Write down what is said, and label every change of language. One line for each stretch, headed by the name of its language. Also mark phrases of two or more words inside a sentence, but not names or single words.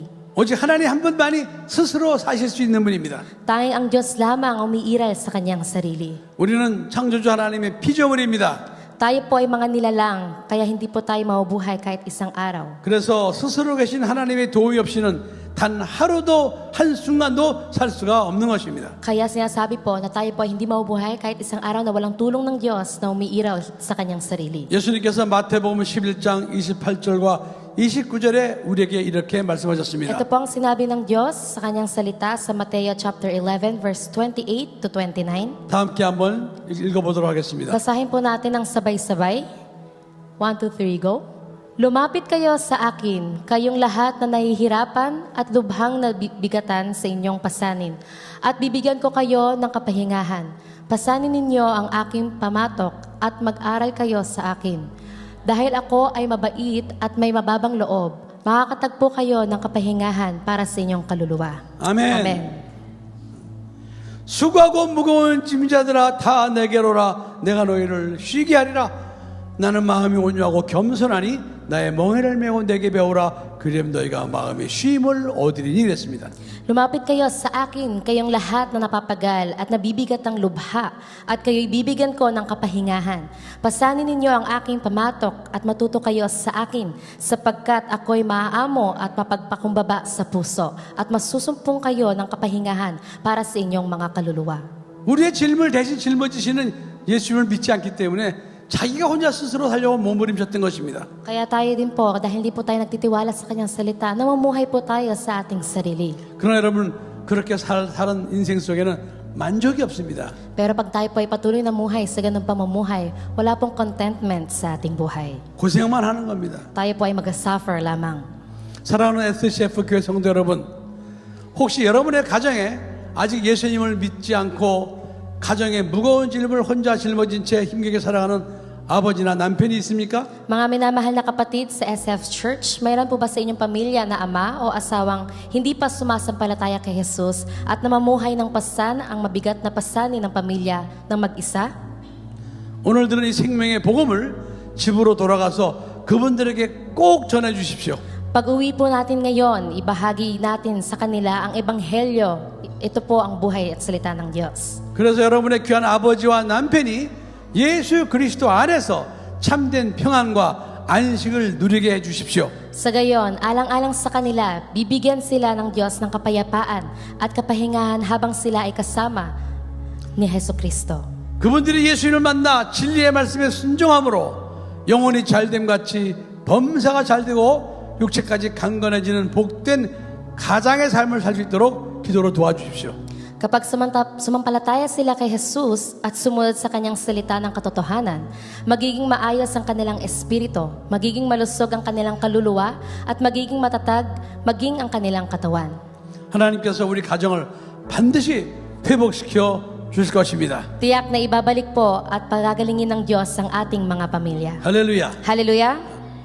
Korean: 오직 하나님 한 분만이 스스로 사실 수 있는 분입니다.
Filipino: Tanging ang Diyos lamang ang umiiral sa kanyang sarili.
Korean: 우리는 창조주 하나님의 피조물입니다.
Filipino: Tayo po ay mga nilalang, kaya hindi po tayo mabubuhay kahit isang araw.
Korean: 그래서 스스로 계신 하나님의 도움이 없이는 단 하루도 한순간도 살 수가 없는 것입니다.
Filipino: Kaya sinasabi po na tayo po ay hindi mabubuhay kahit isang araw na walang tulong ng Diyos na umiiral sa kanyang sarili.
Korean: 예수님께서 마태복음 11장 28절과 29절에 우리에게 이렇게 말씀하셨습니다.
Filipino: Ito po ang sinabi ng Diyos sa kanyang salita sa Mateo
English: chapter 11 verse 28 to 29.
Korean: 다 함께 한번 읽어보도록 하겠습니다.
Filipino: Basahin po natin ng sabay-sabay.
English: 1, 2, 3, go.
Filipino: Lumapit kayo sa akin, kayong lahat na nahihirapan at lubhang nabigatan sa inyong pasanin, at bibigyan ko kayo ng kapahingahan. Pasanin ninyo ang aking pamatok at mag-aral kayo sa akin. Dahil ako ay mabait at may mababang loob, makakatagpo kayo ng kapahingahan para sa inyong kaluluwa.
Korean: 아멘.
Filipino: Amen.
Korean: 수고하고 무거운 짐 자들아 다 내게로 오라. 내가 너희를 쉬게 하리라. 나는 마음이 온유하고 겸손하니 나의 멍에를 메고 내게 배우라. 그럼 너희가 마음의 쉼을 얻으리니 그랬습니다.
Filipino: Lumapit kayo sa akin, kayong lahat na napapagal at nabibigat ng lubha, at kayo'y bibigyan ko ng kapahingahan. Pasanin ninyo ang aking pamatok at matuto kayo sa akin, sapagkat ako'y maaamo at mapagpakumbaba sa puso, at masusumpong kayo ng kapahingahan para sa inyong mga kaluluwa.
Korean: 우리의 짐을 대신 짊어지시는 예수님을 믿지 않기 때문에 자기가 혼자 스스로 살려고 몸부림쳤던 것입니다.
Filipino: Kaya tayo din po, dahil hindi po tayo nagtitiwala sa kanyang salita, namumuhay po tayo sa ating sarili.
Korean: 그러나 여러분 그렇게 사는 인생 속에는 만족이 없습니다.
Filipino: Pero pag tayo po ay patuloy na muhay sa ganung pamumuhay, wala pong contentment sa ating buhay.
Korean: 고생만 하는 겁니다.
Filipino: Tayo po ay mag-suffer lamang.
Korean: 사랑하는 SCF 교회 성도 여러분, 혹시 여러분의 가정에 아직 예수님을 믿지 않고 가정에 무거운 짐을 혼자 짊어진 채 힘겹게 살아가는 아버지나 남편이 있습니까?
Filipino: Mga minamahal na kapatid sa SF Church, mayroon po ba sa inyong pamilya na ama o asawang hindi pa sumasampalataya kay Jesus at namumuhay ng pasan ang mabigat na pasanin ng pamilya ng mag-isa?
Korean: 오늘 들은 이 생명의 복음을 집으로 돌아가서 그분들에게 꼭 전해 주십시오.
Filipino: Pag-uwi po natin ngayon, ibahagi natin sa kanila ang ebanghelyo. Ito po ang buhay at salita ng Diyos.
Korean: 그래서 여러분의 귀한 아버지와 남편이 예수 그리스도 안에서 참된 평안과 안식을 누리게 해 주십시오.
Filipino: Sa gayon, alang-alang sa kanila, bibigyan sila ng Diyos ng kapayapaan at kapahingahan habang sila ay kasama ni Hesus Kristo.
Korean: 그분들이 예수님을 만나 진리의 말씀에 순종함으로 영혼이 잘됨 같이 범사가 잘되고 육체까지 강건해지는 복된 가장의 삶을 살 수 있도록 기도로 도와주십시오.
Filipino: Kapag sumampalataya sila kay Jesus at sumunod sa kanyang salita ng katotohanan, magiging maayos ang kanilang espiritu, magiging malusog ang kanilang kaluluwa, at magiging matatag, maging ang kanilang katawan.
Korean: 하나님께서 우리 가정을 반드시 회복시켜 주실 것입니다.
Filipino: Tiyak na ibabalik po at pagagalingin ng Diyos ang ating mga pamilya.
Korean: 할렐루야.
Filipino: Hallelujah!